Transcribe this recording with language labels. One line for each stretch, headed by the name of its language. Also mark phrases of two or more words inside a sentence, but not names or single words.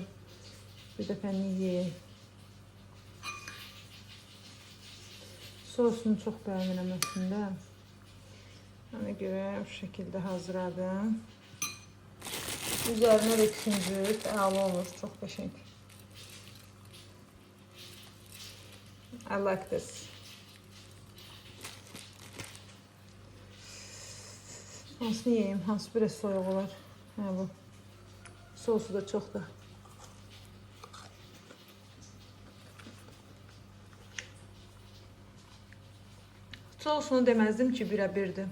Azerbaijani: Bir dəfəni yeyək. Sosunu çox bəyənirəm əslində. Ona görə bu şəkildə hazırladım. Üzərinə də küncüt, əla olur, çox qəşəng.
English: I like this.
Azerbaijani: Hansını yiyeyim? Hansı biraz soyuq olar? Hə, bu. Sosu da çoxdur. Sosunu deməzdim ki, birə-birdir.